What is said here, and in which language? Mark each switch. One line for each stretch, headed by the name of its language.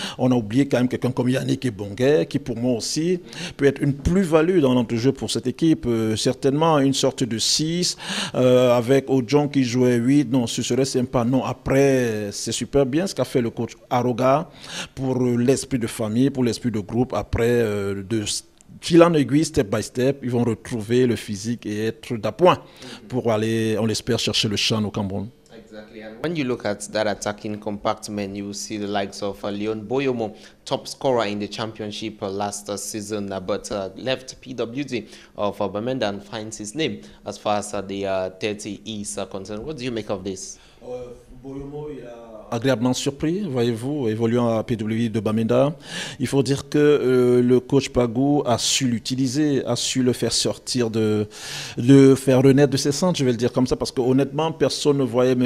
French: on a oublié quand même quelqu'un comme Yannick Ebongué, qui pour moi aussi peut être une plus-value dans l'entrejeu pour cette équipe, certainement une sorte de 6, avec Odjon qui jouait 8, non, ce serait sympa. Non, après, c'est super bien ce qu'a fait le coach Aroga pour l'esprit de famille, pour l'esprit de groupe, après de fil en aiguille,
English: step by step,
French: ils vont retrouver le physique et être d'appoint pour aller, on l'espère, chercher le CHAN au Cameroun.
English: Exactly. And when you look at that attacking compartment, you will see the likes of Leon Boyomo, top scorer in the championship last season, but left PWD of Bamenda and finds his name as far as the 30 is concerned. What do you make of this?
French: Boyomo, il a agréablement surpris, voyez-vous, évoluant à PWI de Bamenda. Il faut dire que le coach Pagou a su l'utiliser, a su le faire sortir faire renaître de ses centres, je vais le dire comme ça, parce que honnêtement, personne ne voyait